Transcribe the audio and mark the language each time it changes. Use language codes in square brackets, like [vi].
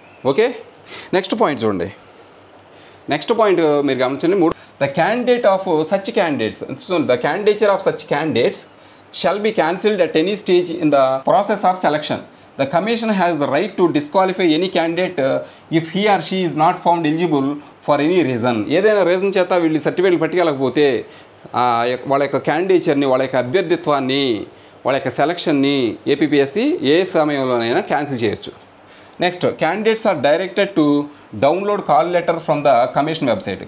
[en] okay, next point [te] చూడండి. [en] next point [te] మీరు గమనించండి, [en] The candidate of such candidates, so the candidature of such candidates shall be cancelled at any stage in the process of selection. The commission has the right to disqualify any candidate if he or she is not found eligible for any reason. [te] ఏదైనా reason చేత వీళ్ళు సర్టిఫికేట్లు పట్టుకెళ్ళకపోతే వాళ్ళ యొక్క క్యాండిడేచర్ని, వాళ్ళ యొక్క అభ్యర్థిత్వాన్ని, వాళ్ళ యొక్క సెలక్షన్ని ఏపీపీఎస్సీ ఏ సమయంలోనైనా క్యాన్సిల్ చేయొచ్చు. [en] Next candidates are directed to download call letter from the commission website.